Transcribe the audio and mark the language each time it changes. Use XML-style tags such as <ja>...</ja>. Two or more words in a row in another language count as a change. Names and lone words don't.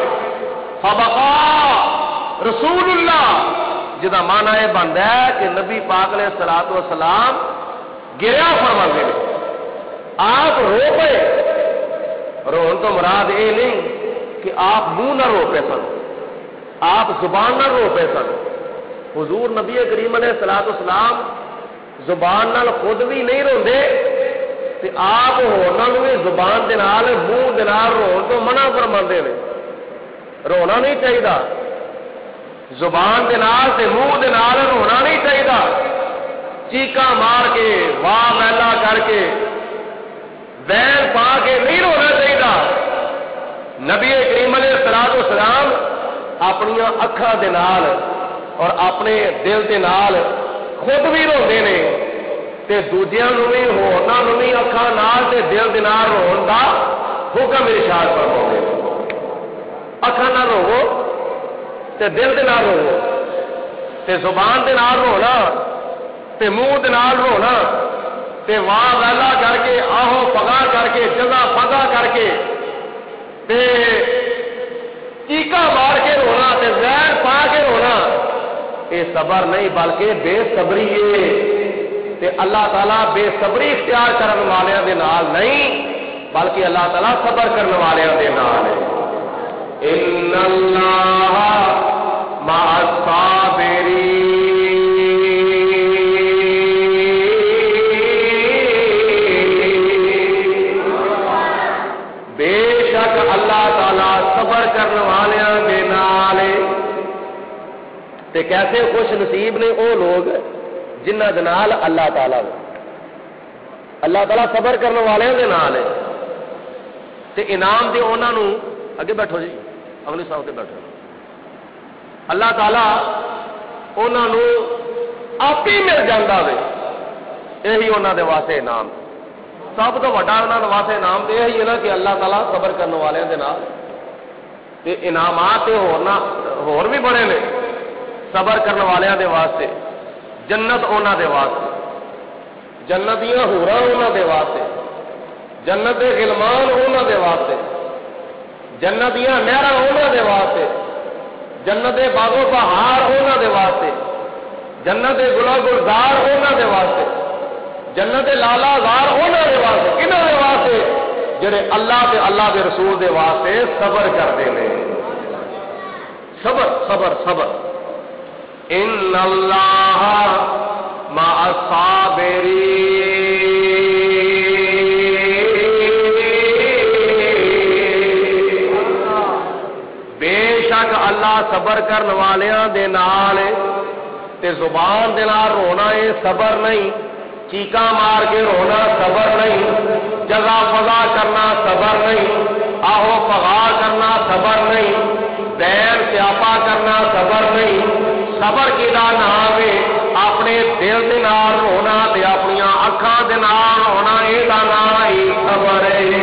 <ar>فبقى رسول اللہ جدا</ar> <pa>معنی یہ بنتا ہے کہ نبی پاک علیہ الصلوۃ والسلام گریا فرماندے نے، آپ رو پے، رون تو مراد یہ نہیں کہ آپ منہ نہ رو پے سن، آپ زبان نہ رو پے سن، حضور نبی کریم علیہ الصلوۃ والسلام زبان نال خود بھی نہیں روندے تے آپ ہوراں نوں بھی زبان دے نال منہ دے نال رون تو منع فرماندے نے. رونا نہیں چاہیے، زبان دے نال تے منہ دے نال رونا نہیں چاہیے. چیکاں مار کے واہ ویلا کر کے ویل پا کے نہیں رونا چاہیے. نبی کریم علیہ الصلوۃ والسلام اپنی اکھاں دے نال اور اپنے دل دے نال خود بھی روندے نے تے دوجیاں نوں بھی ہوراں نوں بھی اکھاں نال تے دل دے نال رون دا حکم ارشاد فرماؤندے. اکھاں نال رو تے دل دے نال رو تے زبان دے نال رونا تے منہ دے نال رونا تے واہ ویلا کر کے آہو پگا کر کے جگہ پگا کر کے تے چیکا مار کے رونا تے زہر پا کے رونا، یہ صبر نہیں بلکہ بے صبری ہے. تے اللہ تعالیٰ بے صبری اختیار کرنے والوں دے نال نہیں بلکہ اللہ تعالیٰ صبر کرنے والوں دے نال ہے.</pa> <ar>ان اللہ مع الصابرین،</ar> <pa>بے شک اللہ تعالیٰ صبر کرنے والوں دے نال. تے کیسے خوش نصیب نے وہ لوگ جنہ دے نال اللہ تعالیٰ صبر کرنے والوں دے نال ہے. تے انعام دے انہاں نوں اگے بیٹھو جی اگلی صاحب تے بیٹھو. اللہ تعالیٰ انہاں نوں آپ ہی مل جاندا وے. یہی انہاں دے واسطے انعام سب تو وڈا انہاں دے واسطے انعام تے یہی ہے نا کہ اللہ تعالیٰ صبر کرنے والوں دے نال. تے انعامات تے ہور بھی بڑے نے صبر کرنے والوں دے واسطے. جنت انہاں دے واسطے، جنت دیاں حوراں انہاں دے واسطے، جنت دے غلمان انہاں دے واسطے، جنت دیاں نہراں انہاں دے واسطے، جنت دے باغ و بہار انہاں دے واسطے، جنت دے گل گلزار انہاں دے واسطے، جنت دے لالا زار انہاں دے واسطے. کنہاں دے واسطے؟ جڑے اللہ تے اللہ دے رسول دے واسطے صبر کردے نے. صبر صبر صبر.</pa> <ar>ان اللہ مع الصابرین،</ar> <pa>بے شک اللہ صبر کرنے والوں دے نال. تے زبان دے نال رونا ہے صبر نہیں، چیکاں مار کے رونا صبر نہیں، جگہ فضا کرنا صبر نہیں، آہو پگا کرنا صبر نہیں، دیر سیاپا کرنا صبر نہیں. صبر کی نام ہے اپنے دل دے نال رونا تے اپنی اکھاں دے نال رونا،</pa> <ur>یہ نام ہی صبر ہے.</ur>